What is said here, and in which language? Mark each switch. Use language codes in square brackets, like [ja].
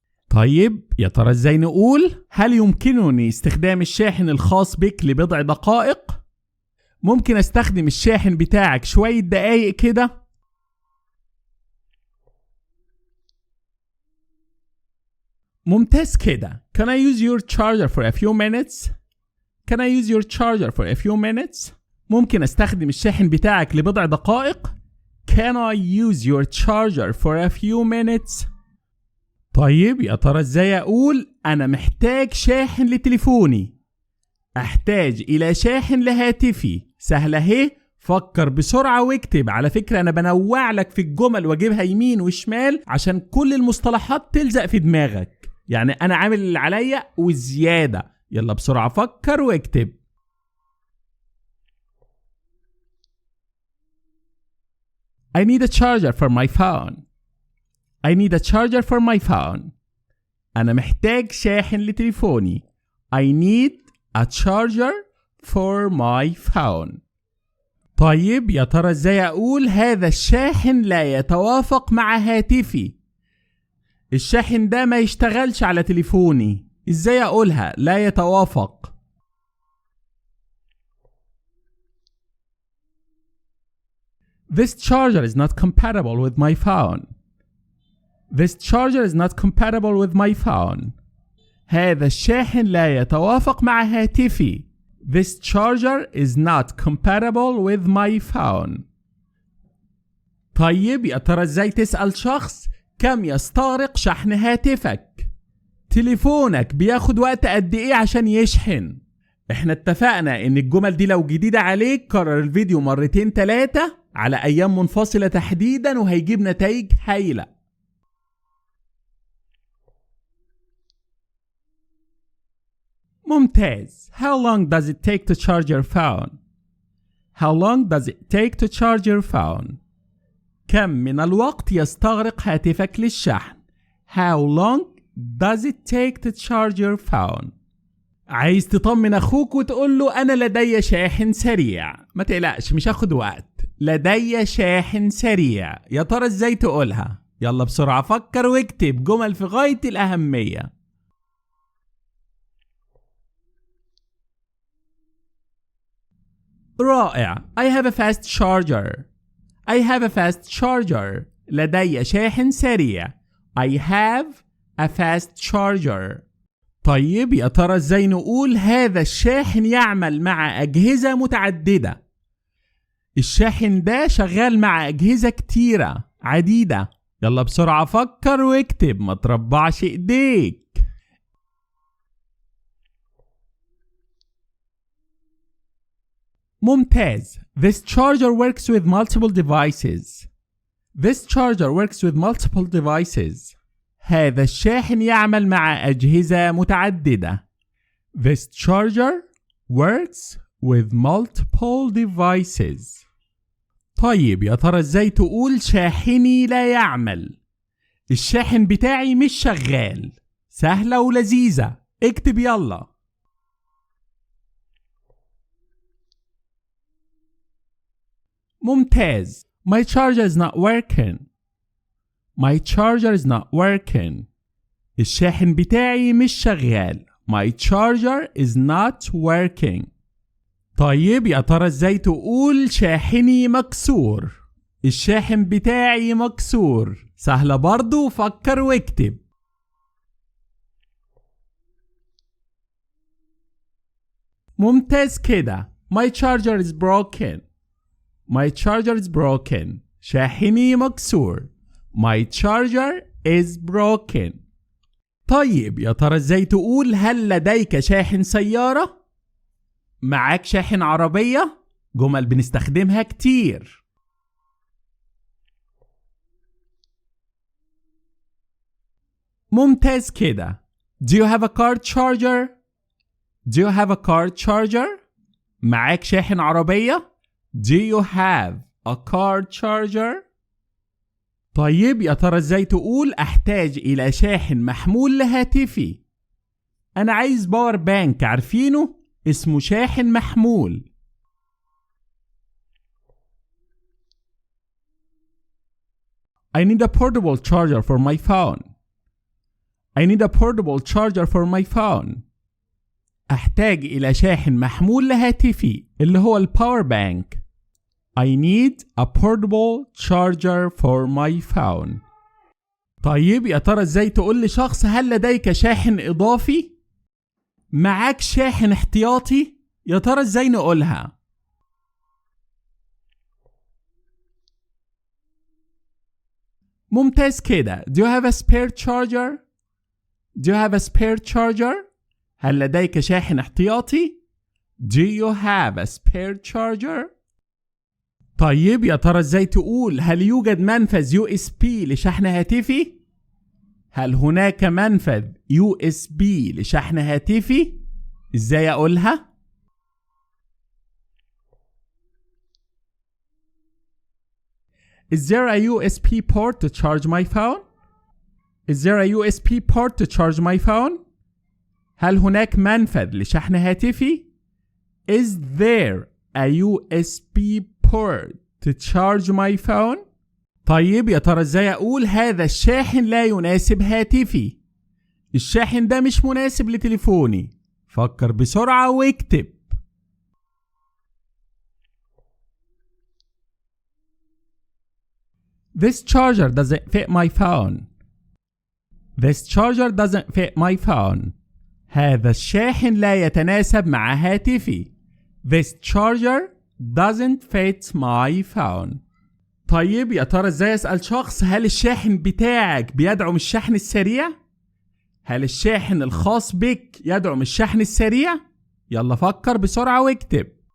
[ar] طيب، يا ترى ازاي نقول هل يمكنني استخدام الشاحن الخاص بك لبضع دقائق؟ ممكن استخدم الشاحن بتاعك شوية دقايق كده؟ ممتاز كده. [en] Can I use your charger for a few minutes? Can I use your charger for a few minutes? [ar] ممكن استخدم الشاحن بتاعك لبضع دقائق؟ [en] Can I use your charger for a few minutes? [ar] طيب، يا ترى ازاي اقول انا محتاج شاحن لتليفوني؟ احتاج الى شاحن لهاتفي. سهلة اهي، فكر بسرعة واكتب. على فكرة انا بنوع لك في الجمل واجيبها يمين وشمال عشان كل المصطلحات تلزق في دماغك. يعني انا عامل اللي عليا والزيادة. يلا بسرعة فكر واكتب. [en] I need a charger for my phone. I need a charger for my phone. [ar] أنا محتاج شاحن لتليفوني. [en] I need a charger for my phone. [ar] طيب، يا ترى ازاي اقول هذا الشاحن لا يتوافق مع هاتفي؟ الشاحن ده ما يشتغلش على تليفوني. ازاي اقولها؟ لا يتوافق. [en] This charger is not compatible with my phone. This charger is not compatible with my phone. [ar] هذا الشاحن لا يتوافق مع هاتفي. [en] This charger is not compatible with my phone. [ar] طيب يا ترى ازاي تسأل شخص كم يستغرق شحن هاتفك؟ تليفونك بياخد وقت قد ايه عشان يشحن؟ احنا اتفقنا ان الجمل دي لو جديدة عليك كرر الفيديو مرتين 3 على ايام منفصلة تحديدا وهيجيب نتائج هايلة. ممتاز. [en] How long does it take to charge your phone? How long does it take to charge your phone? [ar] كم من الوقت يستغرق هاتفك للشحن؟ [en] How long does it take to charge your phone? [ar] عايز تطمن اخوك وتقول له انا لدي شاحن سريع. ما تقلقش مش هاخد وقت. لدي شاحن سريع. يا ترى ازاي تقولها؟ يلا بسرعة فكر واكتب جمل في غاية الأهمية. رائع. [en] I have a fast charger. I have a fast charger. [ar] لدي شاحن سريع. [en] I have a fast charger. [ar] طيب يا ترى ازاي نقول هذا الشاحن يعمل مع أجهزة متعددة؟ الشاحن ده شغال مع أجهزة كتيرة عديدة. يلا بسرعة فكر واكتب ما تربعش ايديك. ممتاز. [en] This charger works with multiple devices. This charger works with multiple devices. [ar] هذا الشاحن يعمل مع أجهزة متعددة. [en] This charger works with multiple devices. [ar] طيب يا ترى ازاي تقول شاحني لا يعمل؟ الشاحن بتاعي مش شغال. سهلة ولذيذة. اكتب يلا. ممتاز. [en] My charger is not working. My charger is not working. [ar] الشاحن بتاعي مش شغال. [en] My charger is not working. [ar] طيب يا ترى ازاي تقول شاحني مكسور؟ الشاحن بتاعي مكسور. سهلة برضو. فكر واكتب. ممتاز كده. [en] My charger is broken. My charger is broken. [ar] شاحني مكسور. [en] My charger is broken. [ar] طيب يا ترى ازاي تقول هل لديك شاحن سيارة؟ معاك شاحن عربية؟ جمل بنستخدمها كتير. ممتاز كده. [en] Do you have a car charger? Do you have a car charger? [ar] معاك شاحن عربية؟ [en] Do you have a car charger? [ar] طيب يا ترى ازاي تقول احتاج الى شاحن محمول لهاتفي؟ انا عايز باور بانك. عارفينه؟ اسمه شاحن محمول. [en] I need a portable charger for my phone. I need a portable charger for my phone. [ar] احتاج الى شاحن محمول لهاتفي اللي هو الباور بانك. [en] I need a portable charger for my phone. [ar] طيب يا ترى ازاي تقول لشخص هل لديك شاحن اضافي؟ معاك شاحن احتياطي؟ يا ترى ازاي نقولها؟ ممتاز كده. [en] Do you have a spare charger? Do you have a spare charger? [ar] هل لديك شاحن احتياطي؟ [en] Do you have a spare charger? [ar] طيب يا ترى ازاي تقول هل يوجد منفذ USB لشحن هاتفي؟ هل هناك منفذ USB لشحن هاتفي؟ ازاي اقولها؟ [en] Is there a USB port to charge my phone? Is there a USB port to charge my phone? [ar] هل هناك منفذ لشحن هاتفي؟ [en] Is there a USB port to charge my phone? [ar] طيب يا ترى ازاي اقول هذا الشاحن لا يناسب هاتفي؟ الشاحن ده مش مناسب لتليفوني. فكر بسرعة واكتب. [en] This charger doesn't fit my phone. This charger doesn't fit my phone. [ar] هذا الشاحن لا يتناسب مع هاتفي. [en] This charger doesn't fit my phone. [ar] طيب يا ترى ازاي اسأل شخص هل الشاحن بتاعك بيدعم الشحن السريع؟ هل الشاحن الخاص بك يدعم الشحن السريع؟ يلا فكر بسرعة واكتب.